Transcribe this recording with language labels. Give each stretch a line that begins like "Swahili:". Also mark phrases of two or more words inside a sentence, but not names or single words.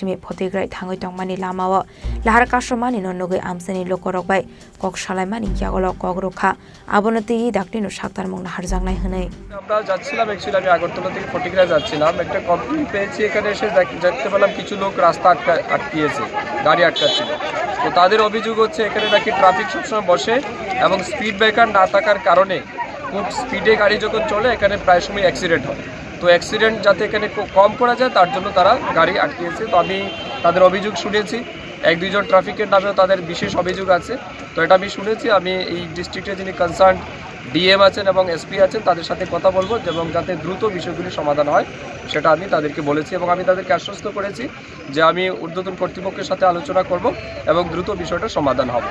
Kok Borok: simi photigrai thangoi tongmani lamao lahar kasomani no nogoi amseni lokorok bai kok salaimani yagolo kogrokha abonoti daktino saktar mung lahar jangnai hwnai
Bangla: আমরা যাচ্ছিলাম অ্যাকচুয়ালি আমি আগরতলা থেকে ফটিকরায় যাচ্ছিলাম একটা কমপ্লেইন পেয়েছি এখানে এসে দেখতে পেলাম কিছু লোক রাস্তা আটকিয়েছে গাড়ি আটকাচ্ছিল তো তাদের অভিযোগ হচ্ছে এখানে নাকি ট্রাফিক সবসময় বসে এবং
English: speed breaker
Bangla: না থাকার কারণে খুব স্পিডে গাড়ি যখন চলে এখানে প্রায় সময় অ্যাক্সিডেন্ট হয় তো অ্যাক্সিডেন্ট যাতে এখানে কম করা যায় তার জন্য তারা গাড়ি আটকিয়েছে তো আমি তাদের অভিযোগ শুনেছি এক দুইজন ট্রাফিকের নামেও তাদের বিশেষ অভিযোগ আছে তো এটা আমি শুনেছি আমি এই ডিস্ট্রিক্টে যিনি
English: concern DM
Bangla: আছেন এবং এসপি আছেন তাদের সাথে কথা বলবো এবং যাতে দ্রুত বিষয়গুলি সমাধান হয় সেটা আমি তাদেরকে বলেছি এবং আমি তাদেরকে আশ্বস্ত করেছি যে আমি ঊর্ধ্বতন কর্তৃপক্ষের সাথে আলোচনা করব এবং দ্রুত বিষয়টা সমাধান হবে